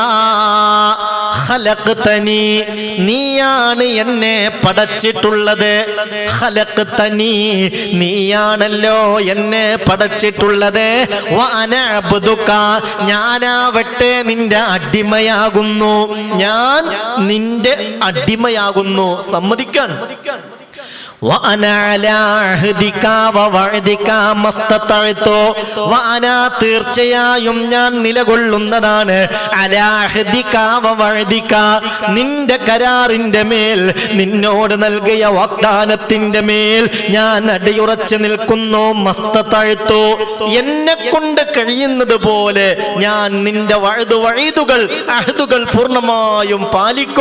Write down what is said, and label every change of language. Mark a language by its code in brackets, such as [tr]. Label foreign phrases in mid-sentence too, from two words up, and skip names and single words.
[ml] ഖലഖ്തനി, നീയാണ് എന്നെ പടച്ചിട്ടുള്ളത്. ഖലഖ്തനി, നീയാണല്ലോ എന്നെ പടച്ചിട്ടുള്ളത്. [ar] وأنا عبدك, [ml] ഞാനാവട്ടെ നിന്റെ അടിമയാകുന്നു. ഞാൻ നിന്റെ അടിമയാകുന്നു. സമ്മതിക്കാൻ. [ar] وأنا على عهدك ووعدك ما استطعت وأنا [ml] തീർച്ചയായും ഞാൻ നിലകൊള്ളുന്നതാണ് [ar] على عهدك ووعدك, [ml] നിന്റെ കരാറിന്റെ മേൽ, നിന്നോട് നൽകിയ വാഗ്ദാനത്തിന്റെ മേൽ ഞാൻ അടിയുറച്ചു നിൽക്കുന്നു. മസ്തതഅതു, എന്നെ കൊണ്ട് കഴിയുന്നത് പോലെ ഞാൻ നിന്റെ വഅദുകൾ അഹ്ദുകൾ പൂർണ്ണമായും പാലിക്കും.